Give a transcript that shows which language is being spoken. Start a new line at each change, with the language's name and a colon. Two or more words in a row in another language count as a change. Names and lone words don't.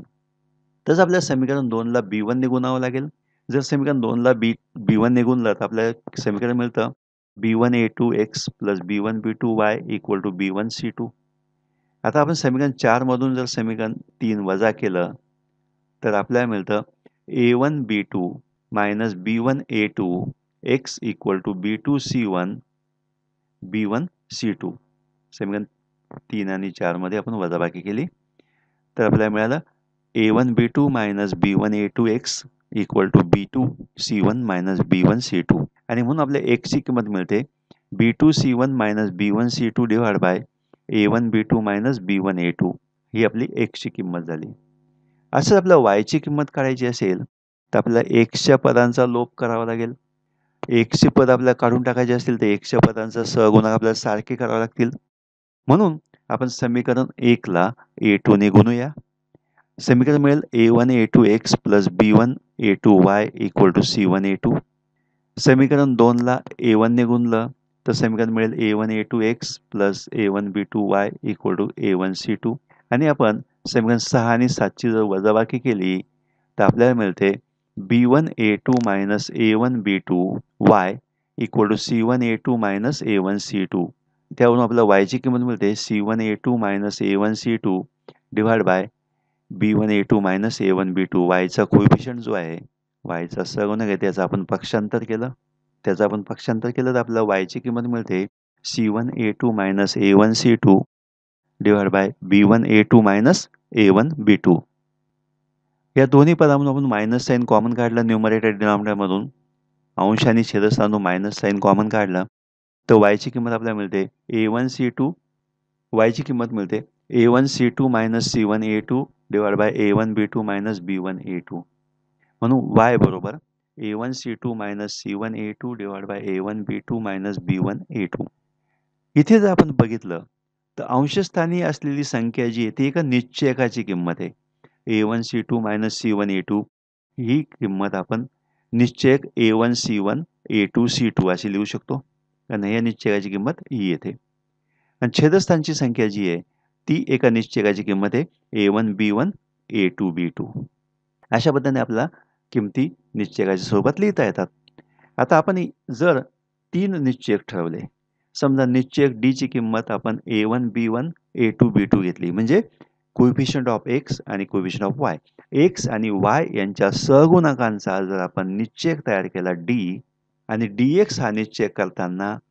Marathi: तसं आपल्याला समीकरण 2 ला b1 ने गुणावं लागेल. जर समीकरण 2 ला b1 ने गुणलं तर आपल्याला समीकरण मिळतं b1 a2x + b1 b2y = b1 c2. आता आपण समीकरण 4 मधून जर समीकरण 3 वजा केलं तर आपल्याला मिळतं a1 b2 - b1 a2 x = b2 c1 b1 c2. समीकरण 3 आणि 4 मध्ये आपण वजाबाकी केली तर आपल्याला मिळालं a1 b2 - b1 a2 x = b2 c1 - b1 c2 आणि म्हणून आपल्या x ची किंमत मिळते b2 c1 - b1 c2 / a1 b2 - b1 a2 ही आपली x ची किंमत झाली. असं आपल्याला y ची किंमत काढायची असेल तर आपल्याला x च्या पदांचा लोप करावा लागेल. x ची पद आपल्याला काढून टाकायची असतील तर x च्या पदांचा सहगुणक आपल्याला सारखे करावे लागतील. म्हणून आपण समीकरण 1 ला a2 ने गुणूया. समीकरण मिळेल a1 a2x + b1 a2y = c1 a2. समीकरण 2 ला a1 ने गुणलं तर समीकरण मिळेल a1 a2x + a1 b2y = a1 c2 आणि आपण समीकरण 6 आणि 7 ची जर वजाबाकी केली तर आपल्याला मिळते b1 a2 - a1 b2y = c1 a2 - a1 c2. त्यावरून आपल्याला y ची किंमत मिळते c1 a2 - a1 c2 / b1 a2 - a1 b2. y चा कोएफिशियंट जो आहे y चा सहगुणक आहे त्याचं आपण पक्षांतर केलं. तर आपल्याला y ची किंमत मिळते c1 a2 - a1 c2 / b1 a2 - a1 b2. या दोन्ही पदामधून आपण
English: minus sign common
Marathi: काढलं
English: numerator denominatorमधून.
Marathi: अंश आणि छेदस्थानातून
English: minus sign common
Marathi: काढलं तर y ची किंमत आपल्याला मिळते a1 c2. y ची किंमत मिळते a1 c2 - c1 a2 / a1 b2 - b1 a2. म्हणून y बरोबर a1 c2 - c1 a2 / a1 b2 - b1 a2. इथे जर आपण बघितलं तर अंशस्थानी असलेली संख्या जी आहे ती एका निश्चयकाची किंमत आहे. a1 c2 - c1 a2 ही किंमत आपण निश्चयक a1 c1 a2 c2 अशी लिहू शकतो. कारण या निश्चयकाची किंमत ही येते. आणि छेदस्थानची संख्या जी आहे ती एका निश्चयकाची किंमत आहे a1 b1 a2 b2. अशा पद्धतीने आपल्याला किमती निश्चयकाच्या स्वरूपात लिहिता येतात. आता आपण जर 3 निश्चयक ठरवले, समजा निश्चयक डी ची किंमत आपण A1 B1 A2 B2 घेतली, म्हणजे
English: coefficient of x
Marathi: आणि
English: coefficient of y,
Marathi: एक्स आणि वाय यांच्या सहगुणकांचा जर आपण निश्चयक तयार केला डी, आणि dx हा निश्चय करताना